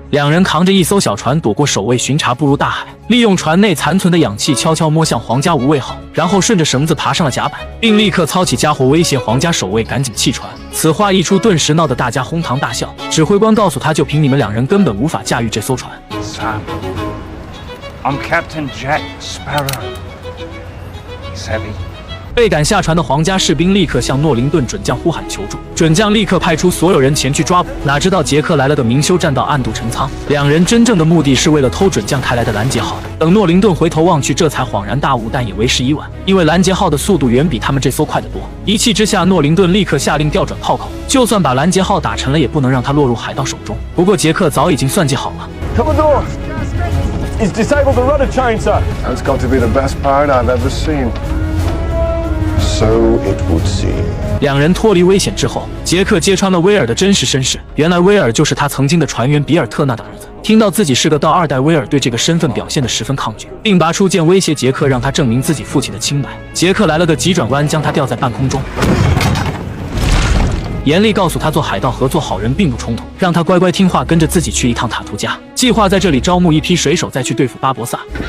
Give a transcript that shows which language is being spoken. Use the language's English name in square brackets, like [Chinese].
[Chinese] 两人扛着一艘小船，躲过守卫巡查，步入大海，利用船内残存的氧气，悄悄摸向皇家无畏号，然后顺着绳子爬上了甲板，并立刻操起家伙威胁皇家守卫赶紧弃船。此话一出，顿时闹得大家哄堂大笑。指挥官告诉他，就凭你们两人根本无法驾驭这艘船。 [English] Sam, I'm Captain Jack Sparrow. He's heavy. [Chinese] 被赶下船的皇家士兵立刻向诺灵顿准将呼喊求助，准将立刻派出所有人前去抓捕。哪知道杰克来了的明修栈道暗度陈仓，两人真正的目的是为了偷准将开来的拦截号。等诺灵顿回头望去，这才恍然大悟，但也为时已晚，因为拦截号的速度远比他们这艘快得多。一气之下，诺灵顿立刻下令调转炮口，就算把拦截号打沉了，也不能让它落入海盗手中。不过杰克早已经算计好了。 [English] Commodore, he's disabled the rudder chain, sir. That's got to be the best pirate I've ever seen. So it would seem. [Chinese] 两人脱离危险之后，杰克揭穿了威尔的真实身世。原来威尔就是他曾经的船员比尔特纳的儿子。听到自己是个盗二代，威尔对这个身份表现得十分抗拒，并拔出剑威胁杰克，让他证明自己父亲的清白。杰克来了个急转弯，将他吊在半空中，严厉告诉他做海盗和做好人并不冲突，让他乖乖听话，跟着自己去一趟塔图加，计划在这里招募一批水手，再去对付巴博萨。